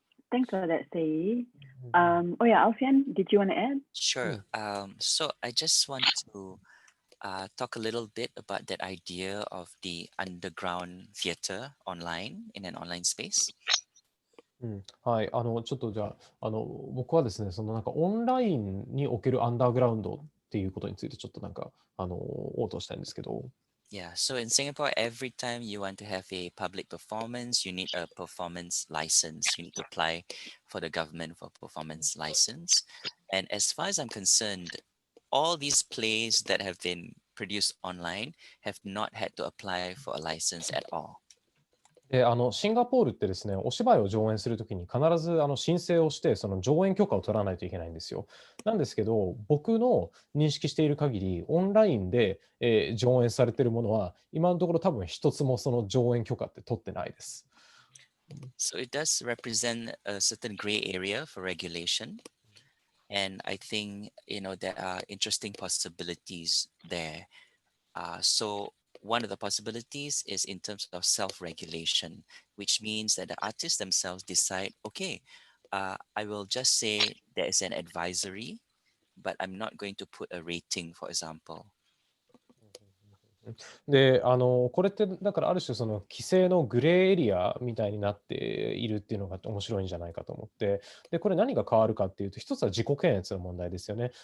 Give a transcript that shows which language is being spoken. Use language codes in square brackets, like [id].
[en] Thanks for that, Sei. Oh yeah, Alfian, did you want to add? Sure. So I just want to talk a little bit about that idea of the underground theater online in an online space. [ja] はい、ちょっとじゃあ、僕はですね、そのなんかオンラインにおけるアンダーグラウンドっていうことについてちょっとなんか、応答したいんですけど。 [en] Yeah, so in Singapore, every time you want to have a public performance, you need a performance license. You need to apply for the government for performance license. And as far as I'm concerned, all these plays that have been produced online have not had to apply for a license at all. [ja] でシンガポールってですね、お芝居を上演するときに必ず申請をして、その上演許可を取らないといけないんですよ。なんですけど、僕の認識している限り、オンラインで、上演されているものは、今のところ多分一つもその上演許可って取ってないです。 [en] So it does represent a certain gray area for regulation. And I think, there are interesting possibilities there. So one of the possibilities is in terms of self-regulation, which means that the artists themselves decide, okay, I will just say there is an advisory, but I'm not going to put a rating, for example. [ja] で、これってだからある種その規制のグレーエリアみたいになっているっていうのが面白いんじゃないかと思って、で、これ何が変わるかっていうと、一つは自己検閲の問題ですよね。